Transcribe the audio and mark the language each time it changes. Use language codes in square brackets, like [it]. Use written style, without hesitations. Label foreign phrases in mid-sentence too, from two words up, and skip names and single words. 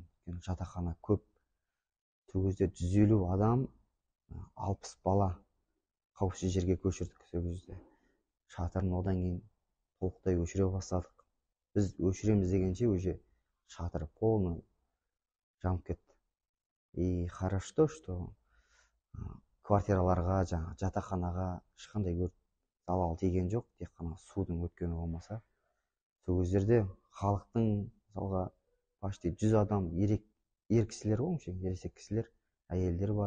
[kk] Жатақхана көп. Сол кезде 150 адам, 60 бала қауіпсіз жерге көшірдік. Сол кезде шатырын одан кейін толықтай өшіре бастадық. Біз өшіреміз дегенше уже шатыры полный жанып кетті. [ru] И хорошо, что [kk] квартираларға, жатақханаға ешқандай өрт залал тиген жоқ, тек қана судың өткені болмаса. Сол кездерде халықтың, мысалға, почти 100 адам ер кісілер ғой, ересек кісілер, әйелдер бар.